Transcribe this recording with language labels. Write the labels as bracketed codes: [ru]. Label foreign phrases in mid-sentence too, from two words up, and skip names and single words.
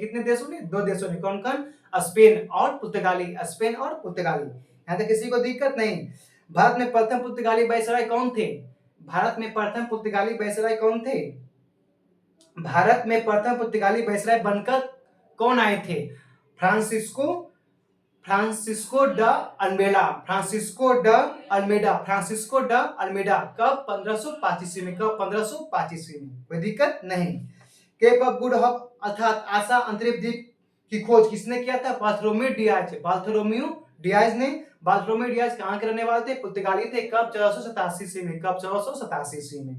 [hi] कितने देशों ने? 2 देशों ने। कौन कौन? स्पेन और पुर्तगाली। स्पेन और पुर्तगाली। यहाँ तक किसी को दिक्कत नहीं। भारत में प्रथम पुर्तगाली वायसराय कौन थे? भारत में प्रथम पुर्तगाली वायसराय कौन थे? भारत में प्रथम पुर्तगाली वायसराय बनकर कौन आए थे? फ्रांसिस्को फ्रांसिस्को ड अल्मेडा। फ्रांसिस्को ड अल्मेडा। फ्रांसिस्को ड अल्मेडा। कब? 1525 ईस्वी में। कब? 1525 ईस्वी में। कोई दिक्कत नहीं। केप ऑफ गुड होप अर्थात आशा अंतरिक्ष द्वीप की खोज किसने किया था? बार्थोलोम्यू डियाज। बार्थोलोम्यू डियाज ने। बार्थोलोम्यू डियाज कहाँ के रहने वाले थे? पुर्तगाली थे। कब? 1487 ईस्वी में। कब? 1487 ईस्वी में।